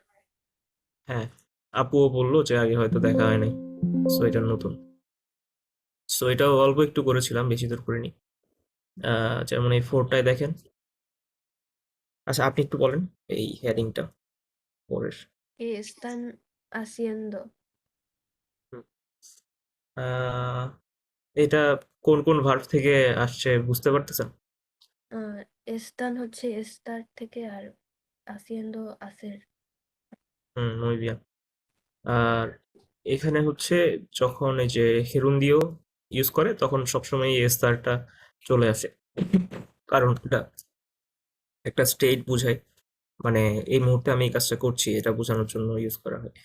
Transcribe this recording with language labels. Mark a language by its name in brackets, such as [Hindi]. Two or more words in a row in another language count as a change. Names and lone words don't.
[Bangla] হ্যাঁ, আপুও বললো যে আগে হয়তো দেখা হয় নাই, সো এটা নতুন। সো এটাও অল্প একটু করেছিলাম, বেশি দূর করিনি। যেমন এই ফোরটায় দেখেন। আচ্ছা আপনি একটু বলেন এই হেডিংটা পরের। [Spanish] ¿Qué están haciendo? হুম। [Bangla] আহ, এটা কোন কোন ভার্ব থেকে আসছে বুঝতে পারতেছেন? Están হচ্ছে estar থেকে আর [Spanish] haciendo hacer। হুম, muy bien। [Bangla] আর এখানে হচ্ছে যখন এই যে হেরুন্দিও ইউজ করে তখন সবসময় এই এস্তারটা চলে আসে, কারণ এটা একটা স্টেট বোঝায়, মানে এই মুহূর্তে আমি এই কাজটা করছি এটা বোঝানোর জন্য ইউজ করা হয়।